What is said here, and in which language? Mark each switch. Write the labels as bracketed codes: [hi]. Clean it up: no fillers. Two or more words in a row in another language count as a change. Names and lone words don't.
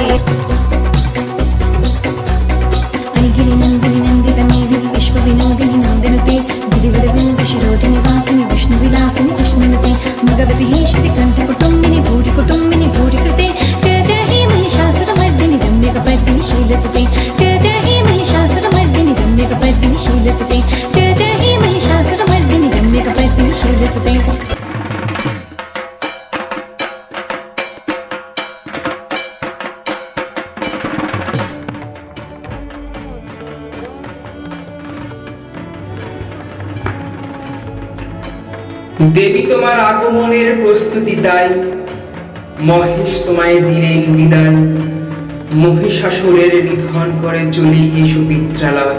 [sa] विनोदिनि नन्दनुते, गिरिवरविन्ध्यशिरोधिनि वासिनि विष्णुविलासिनि जिष्णुनुते। भगवति हेशिति कण्ठकुटुम्बिनि भूरि कुटुम्बिनि भूरि कृते, जय जय हे महिषासुरमर्दिनि रम्यकपर्दिनि शैलसुते। जय जय हे महिषासुरमर्दिनि रम्यकपर्दिनि शैलसुते। जय जय हे महिषासुरमर्दिनि रम्यकपर्दिनि शैलसुते। [bn] দেবী তোমার আগমনের প্রস্তুতি তাই, মহেশ তোমায় দিলেন বিদায়, মহিষাসুরের নিধন করে চলে এসো পিত্রালয়।